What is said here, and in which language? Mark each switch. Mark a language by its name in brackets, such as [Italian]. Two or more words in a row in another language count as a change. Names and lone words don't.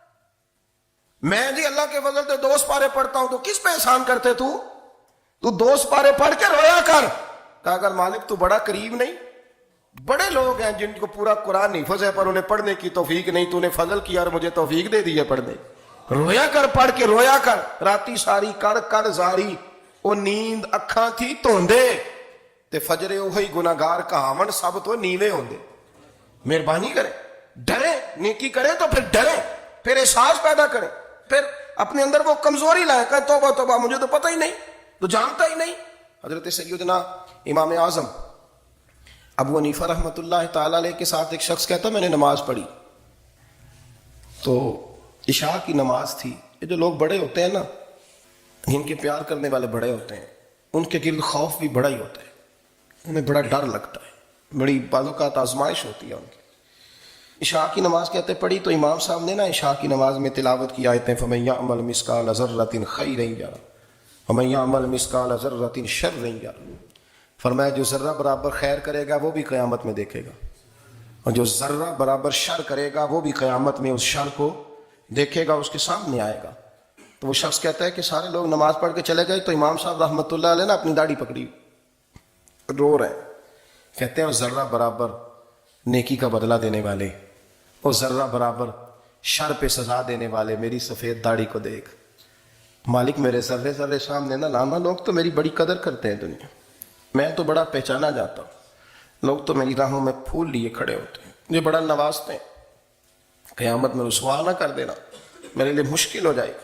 [Urdu] میں جی اللہ کے فضل سے 2 سپارے پڑھتا ہوں، تو کس پہ احسان کرتے تو 2 سپارے پڑھ کے رویا کر۔ کہا اگر مالک تو بڑا قریب نہیں؟ بڑے لوگ ہیں جن کو پورا قرآن حفظ ہے پر انہیں پڑھنے کی توفیق نہیں، تو نے فضل کیا اور مجھے توفیق دے دی ہے پڑھنے۔ [Punjabi] رویا کر، پڑھ کے رویا کر، راتی ساری کر کر زاری، او نیند اکھاں تھی توندے تے فجرے اوہی گناہگار کہاون سب تو نیوے ہوندے۔ [Urdu] مہربانی کریں، ڈریں، نیکی کریں تو پھر ڈریں، پھر احساس پیدا کریں، پھر اپنے اندر وہ کمزوری لائیں کہ توبہ توبہ مجھے تو پتہ ہی نہیں، تو جانتا ہی نہیں۔ حضرت سیدنا امام اعظم ابو حنیفہ [Arabic] رحمۃ اللہ تعالی علیہ [Urdu] کے ساتھ ایک شخص کہتا میں نے نماز پڑھی، تو عشاء کی نماز تھی۔ یہ جو لوگ بڑے ہوتے ہیں نا، جن کے پیار کرنے والے بڑے ہوتے ہیں، ان کے گرد خوف بھی بڑا ہی ہوتا ہے، انہیں بڑا ڈر لگتا ہے، بڑی بعض اوقات آزمائش ہوتی ہے ان کی۔ عشاء کی نماز کہتے پڑھی تو امام صاحب نے نا عشاء کی نماز میں تلاوت کی آیتیں [Arabic] فَمَن يَعْمَلْ مِثْقَالَ ذَرَّةٍ خَيْرًا يَرَهُ وَمَن يَعْمَلْ مِثْقَالَ ذَرَّةٍ شَرًّا يَرَهُ۔ [Urdu] فرمایا جو ذرہ برابر خیر کرے گا وہ بھی قیامت میں دیکھے گا، اور جو ذرہ برابر شر کرے گا وہ بھی قیامت میں اس شر کو دیکھے گا، اس کے سامنے آئے گا۔ تو وہ شخص کہتا ہے کہ سارے لوگ نماز پڑھ کے چلے گئے تو امام صاحب [Arabic] رحمۃ اللہ علیہ [Urdu] نے اپنی داڑھی پکڑی، رو رہے ہیں، کہتے ہیں ذرہ برابر نیکی کا بدلہ دینے والے، اور ذرہ برابر شر پہ سزا دینے والے میری سفید داڑھی کو دیکھ. مالک میرے سرے سرے سامنے نہ لانا، لوگ تو میری بڑی قدر کرتے ہیں دنیا، میں تو بڑا پہچانا جاتا ہوں، لوگ تو میری راہوں میں پھول لیے کھڑے ہوتے ہیں، مجھے بڑا نوازتے ہیں، قیامت میں رسوا نہ کر دینا، میرے لیے مشکل ہو جائے گی.